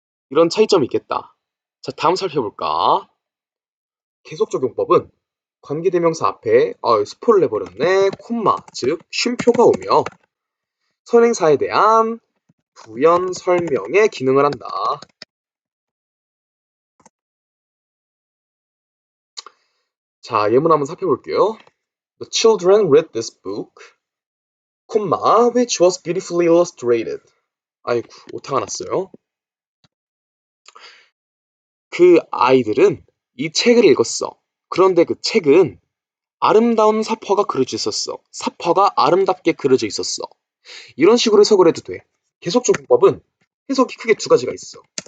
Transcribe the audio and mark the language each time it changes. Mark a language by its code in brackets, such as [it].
[ko] 이런 차이점이 있겠다. 자, 다음 살펴볼까? 계속적 용법은 관계대명사 앞에 스포를 내버렸네. 콤마, 즉 쉼표가 오며 선행사에 대한 부연 설명의 기능을 한다. 자, 예문 한번 살펴볼게요. [en] The children read this book, which was beautifully illustrated. [ko] 아이고, 오타가 났어요. 그 아이들은 이 책을 읽었어. 그런데 그 책은 아름다운 사퍼가 그려져 있었어. 사퍼가 아름답게 그려져 있었어. 이런 식으로 해석을 해도 돼. 계속적 문법은 해석이 크게 두 가지가 있어.